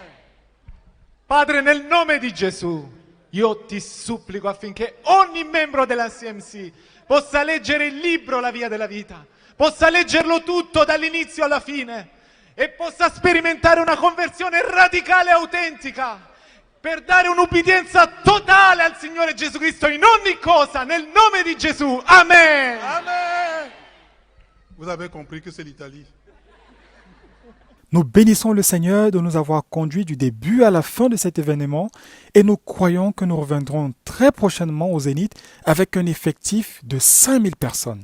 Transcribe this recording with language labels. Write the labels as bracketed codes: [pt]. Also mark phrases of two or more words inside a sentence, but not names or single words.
[it] Padre, nel nome di Gesù, io ti supplico affinché ogni membro della CMC possa leggere il libro La Via della Vita, possa leggerlo tutto dall'inizio alla fine e possa sperimentare una conversione radicale e autentica per dare un'ubbidienza totale al Signore Gesù Cristo in ogni cosa, nel nome di Gesù. Amen. Amen. [fr] Vous avez compris que c'est l'Italie. Nous bénissons le Seigneur de nous avoir conduits du début à la fin de cet événement et nous croyons que nous reviendrons très prochainement au Zénith avec un effectif de 5000 personnes.